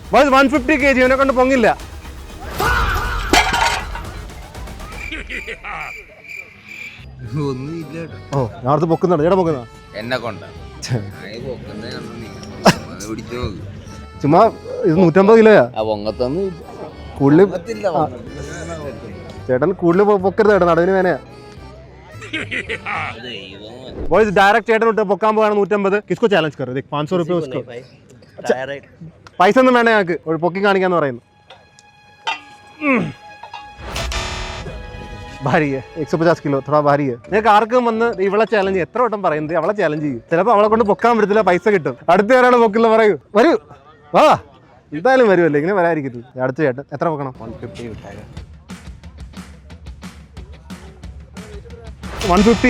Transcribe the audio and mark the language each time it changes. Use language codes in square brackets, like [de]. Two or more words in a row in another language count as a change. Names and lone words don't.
[ml] ബോയ്സ്, 150 kg ഇവനെ കൊണ്ട് പൊങ്ങില്ല. ഓ, ഞാൻ അടുത്ത് പൊക്കുന്നുണ്ട്. ചേട്ടാ പൊക്കുന്ന എന്നെ കൊണ്ട ചുമ്മാ. ഇത് 150 കിലോയാ. കൂടുതൽ ചേട്ടൻ കൂടുതൽ പൊക്കരുത് ചേട്ടൻ, നടുവിന് വേനയാ. [en] boys direct [ml] ചേട്ടൻ ഇട്ട് പൊക്കാൻ പോവാണ് 150. [hi] किसको चैलेंज कर रहे देख 500 रुपए उसको. [ml] പൈസ ഒന്നും വേണ്ട ഞങ്ങൾക്ക്, ഒരു പൊക്കി കാണിക്കാന്ന് പറയുന്നു. [hi] भारी है 150 किलो, थोड़ा भारी है. [ml] നിങ്ങൾക്ക് ആർക്കും വന്ന് ഇവളെ ചാലഞ്ച് എത്ര വട്ടം പറയുന്നത് അവളെ ചാലഞ്ച് ചെയ്യും. ചിലപ്പോൾ അവളെ കൊണ്ട് പൊക്കാൻ പറ്റത്തില്ല, പൈസ കിട്ടും. അടുത്ത ആരാണ് പൊക്കില്ല പറയൂ. വരൂ വാ, എന്തായാലും വരുമല്ലേ, ഇങ്ങനെ വരാതിരിക്കരുത്. അടുത്ത ചേട്ടൻ എത്ര പൊക്കണം? 150.